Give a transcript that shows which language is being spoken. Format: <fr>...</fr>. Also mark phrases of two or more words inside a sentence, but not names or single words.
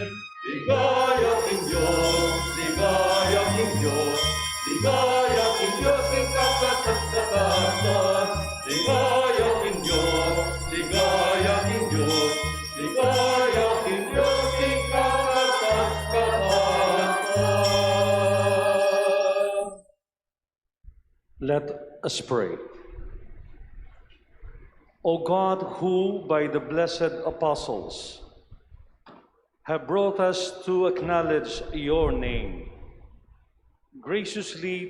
<pam>Ligaya ing Diyos, ligaya ing Diyos, ligaya ing Diyos, ing kakatas-katasan. Ligaya ing Diyos, ligaya ing Diyos, ligaya ing Diyos, ing kakatas-katasan.</pam> <en>Let us pray. O God, who by the blessed apostles have brought us to acknowledge your name, graciously</en>